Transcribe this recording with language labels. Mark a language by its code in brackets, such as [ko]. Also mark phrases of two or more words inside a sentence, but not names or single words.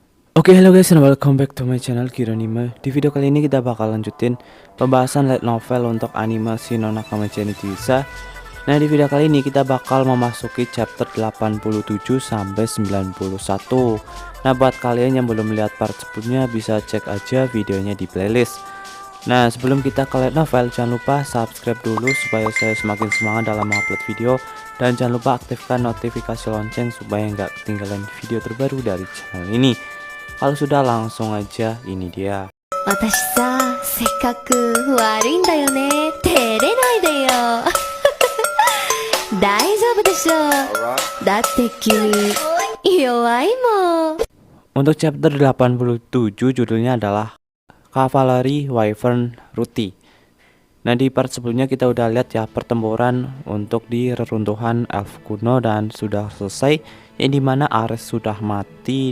[en] Oke, hello guys and welcome back to my channel Kiranime. [id] Di video kali ini kita bakal lanjutin pembahasan [en] light novel [id] untuk anime Shin no Nakama Zenitsu. Nah, di video kali ini kita bakal memasuki chapter 87 sampai 91. Nah, buat kalian yang belum melihat part sebelumnya bisa cek aja videonya di playlist. Nah, sebelum kita ke [en] light novel, [id] jangan lupa subscribe dulu supaya saya semakin semangat dalam mengupload video. Dan jangan lupa aktifkan notifikasi lonceng supaya nggak ketinggalan video terbaru dari channel ini. Kalau sudah, langsung aja, ini dia. [ja] 私さ、せっかく悪いんだよね。照れないでよ。大丈夫でしょ。だって君、弱いもん。 [id] Untuk chapter 87 judulnya adalah Cavalry Wyvern Ruti. Nah, di part sebelumnya kita udah lihat ya pertempuran untuk di reruntuhan elf kuno dan sudah selesai, yang dimana Ares sudah mati.